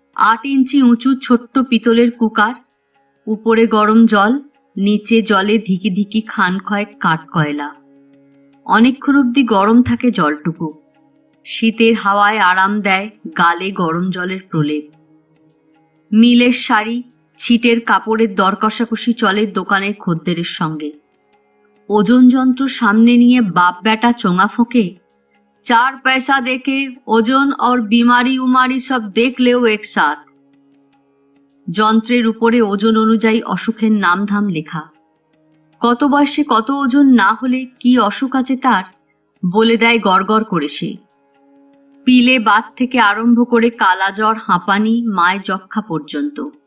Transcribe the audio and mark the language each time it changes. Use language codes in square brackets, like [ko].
[bn] 8 ইঞ্চি উঁচু ছোট্ট পিতলের কুকার, উপরে গরম জল, নিচে জলে ধিকি ধিকি খান কয়েক কাঠ কয়লা। অনেকক্ষণ অব্দি গরম থাকে জলটুকু। শীতের হাওয়ায় আরাম দেয় গালে গরম জলের প্রলেপ। মিলের শাড়ি ছিটের কাপড়ের দর কষাকষি চলে দোকানের খদ্দেরের সঙ্গে। ওজন যন্ত্র সামনে নিয়ে বাপ বেটা চোঙা ফোঁকে, [hi] 4 पैसा देके ওজন और बीमारी उमारी सब देख लेओ एक साथ। [bn] যন্ত্রের উপরে ওজন অনুযায়ী অসুখের নামধাম লেখা। কত বয়সে কত ওজন না হলে কি অসুখ আছে তার বলে দেয় গড়গড় করে সে। পিলে বাত থেকে আরম্ভ করে কালা জ্বর, হাঁপানি, মায় যক্ষা পর্যন্ত।